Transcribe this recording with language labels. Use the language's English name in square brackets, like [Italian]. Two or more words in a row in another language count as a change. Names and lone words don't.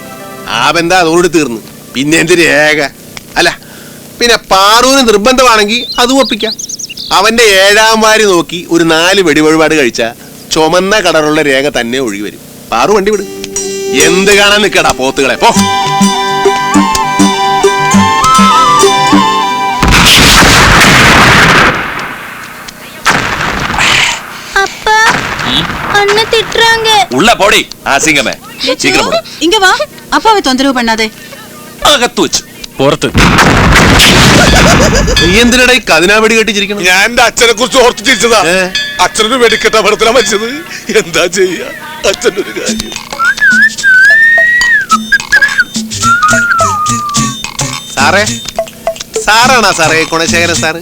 [Malayalam] ആ ബന്ധം അതോട് തീർന്നു. പിന്നെ എന്ത് രേഖ? അല്ല, പിന്നെ പാറൂന് നിർബന്ധമാണെങ്കിൽ അത് ഒപ്പിക്കാം. അവന്റെ 7ാം വാരി നോക്കി ഒരു 4 വെടിവഴിപാട് കഴിച്ച ചുമന്ന കളറുള്ള രേഖ തന്നെ ഒഴുകി വരും. പാറു വണ്ടി വിട്. എന്ത് കാണാൻ നിക്കടാ പോത്തുകളെ, പോ. [Tamil] உள்ள போடி அசிங்கமே. சீக்கிரம் போடு. இங்க வா. அப்பாவை தொந்தரவு பண்ணாதே. [Malayalam] അകത്ത് വെച്ച് പുറത്ത്. നീ എന്തിനടാ ഈ കതിനാ വെടി കെട്ടിച്ചിരിക്കണം? ഞാൻ എന്റെ അച്ഛനെ കുറിച്ച് ഓർത്ത് ചിരിച്ചതാ. അച്ഛനൊരു വെടിക്കെട്ട അപകടത്തിലാ മരിച്ചത്. എന്താ ചെയ്യാ, അച്ഛൻ്റെ ഒരു കാര്യം. സാറേ, സാറാണോ സാറേ ഗുണശേഖരൻ സാറ്?